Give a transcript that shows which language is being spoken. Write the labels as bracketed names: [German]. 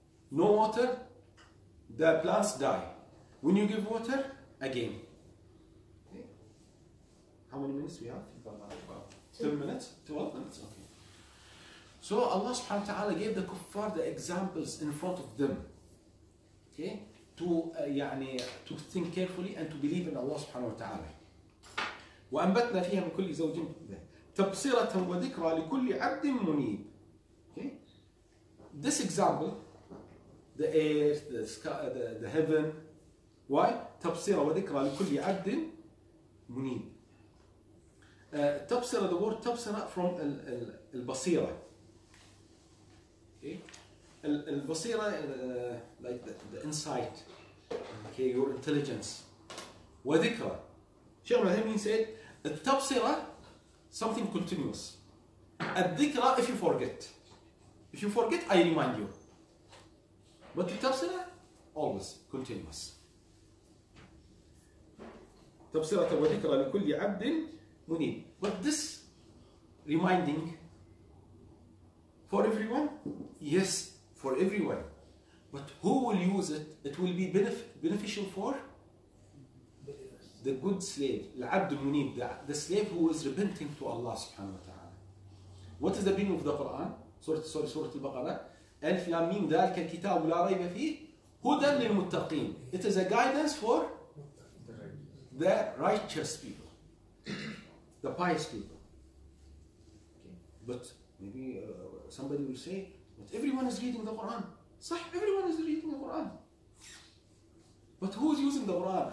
[English] No water, the plants die. When you give water, again. Okay. How many minutes we have? 10 minutes? 12 minutes? Okay. So Allah subhanahu wa ta'ala gave the kuffar the examples in front of them. Okay? To think carefully and to believe in Allah subhanahu wa ta'ala. [Arabic] وأنبتنا فيها من كل زوج تبصرة وذكرى لكل عبد منيب. [English] Okay? This example, the earth, the sky, the heaven. Why? [Arabic] تبصرة وذكرى لكل عبد منيب. [English] تبصرة, the word تبصرة from البصيرة. Okay? البصيرة, like the insight, okay, your intelligence. [Arabic] وذكرى. [English] Shaykh Al-Haymin said, التبصرة, something continuous. الذكرى, if you forget. If you forget, I remind you. But التبصرة, always continuous. [Arabic] تبصرة وذكرى لكل عبد منيب. [English] But this reminding for everyone? Yes, for everyone. But who will use it? It will be beneficial for the good slave, [Arabic] العبد المنيب, [English] the slave who is repenting to Allah subhanahu wa ta'ala. What is the meaning of the Quran? Surah Al-Baqarah. [Arabic] ألف لام ميم ذلك الكتاب لا ريب فيه هدى للمتقين. [English] It is a guidance for the righteous people, the pious people. Okay. But maybe somebody will say, but everyone is reading the Quran. صح, everyone is reading the Quran. But who is using the Quran?